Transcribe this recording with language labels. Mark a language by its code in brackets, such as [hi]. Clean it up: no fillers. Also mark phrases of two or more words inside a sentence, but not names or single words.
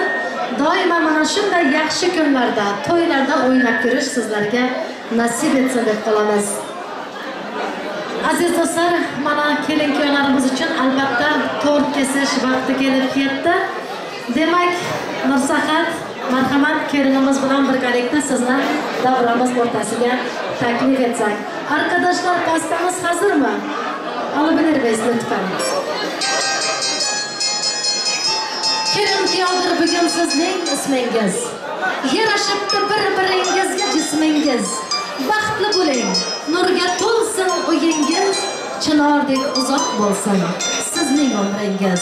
[uz] Doimo mana shunday yaxshi kunlarda, to'ylarda o'ynab yurish sizlarga nasib etsin deb qolamiz. Aziz do'stlar, mana kelin-kuyovlarimiz uchun albatta tort kesish vaqti kelib ketdi. Demak, Nursaxat, marhamat, kelinimiz bilan birgalikda sizni davramiz o'rtasiga taklif etsak. [tr] Arkadaşlar, pastamız hazır mı? Alabilir miyiz lütfen? [uz] Kelin kuyovdir bugun sizning ismingiz. Yarashibdi bir-biringizga jismingiz. Baxtli bo'ling, nurga to'lsin uyingiz, chinordek uzoq bo'lsin sizning umringiz.